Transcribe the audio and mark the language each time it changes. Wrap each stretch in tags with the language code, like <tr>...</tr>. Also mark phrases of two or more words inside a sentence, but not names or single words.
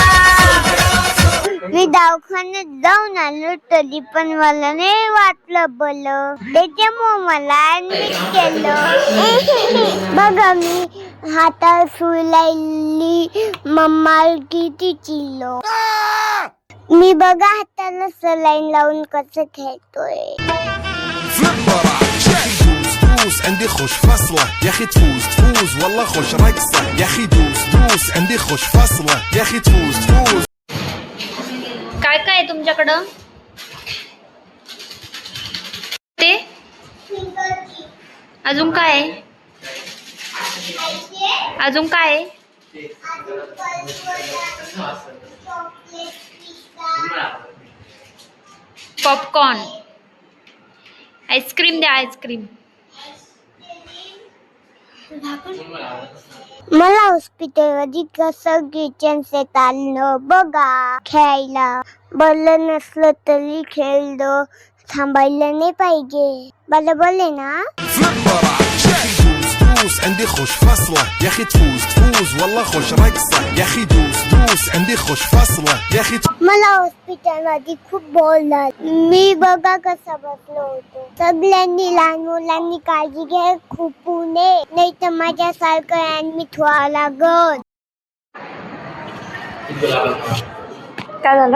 <mr>मी दवाखान्यात जाऊन आलो तरी पण मला नाही वाटलं बरं. त्याच्यामुळे मला ऍडमिट केलं. बघा मी हातात सुई लावली, मम्मा किती चिल्लो. मी बघा हाताला सलाईन लावून कसं खेळतोय.</mr> <ar>دوس عندي خوش فصلة يا اخي تفوز والله خوش رقصة يا اخي دوس عندي خوش فصلة يا اخي تفوز</ar> <mr>काय काय आहे तुमच्याकडं ते अजून काय आहे? अजून काय आहे? पॉपकॉर्न, आईस्क्रीम द्या आईस्क्रीम. मला हॉस्पिटलमध्ये कसं</mr> <en>kitchen set</en> <mr>आणलं बघा. खेळायला बरं नसलं तरी खेळलो, थांबायला नाही पाहिजे. बरोबर आहे ना?</mr> <ar>دوس عندي خوش فصلة يا اخي تفوز والله خوش رقصة يا اخي دوس عندي خوش فصلة يا اخي</ar> <mr>मला हॉस्पिटलमध्ये खूप बोलला. मी बघा कसं बसलो होतो. सगळ्यांनी लहान मुलांनी काळजी घ्या, खूप नये नाही तर माझ्यासारखं ऍडमिट व्हावं लागल. काय झालं?</mr>